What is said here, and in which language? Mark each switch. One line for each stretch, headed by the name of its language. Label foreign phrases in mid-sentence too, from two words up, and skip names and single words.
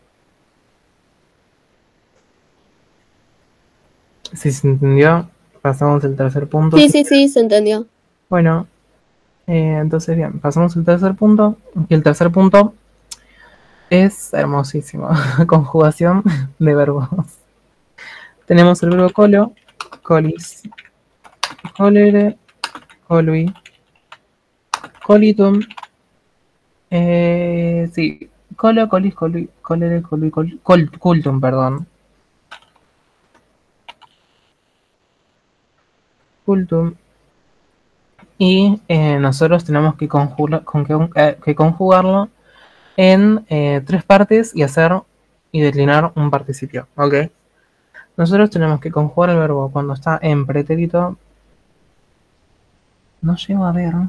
Spanish: Si se entendió, pasamos al tercer punto. Sí, sí, sí, se entendió. Bueno, entonces bien, pasamos al tercer punto. Y el tercer punto es hermosísimo. Conjugación de verbos. Tenemos el verbo colo,
Latin: colis, colere, colui, colitum, sí, colo, colis, colui, colere, colui, cultum, perdón.
Spanish: Cultum. Y nosotros tenemos que conjugarlo en 3 partes y declinar un participio, ¿ok? Nosotros tenemos que conjugar el verbo cuando está en pretérito. No llego a ver.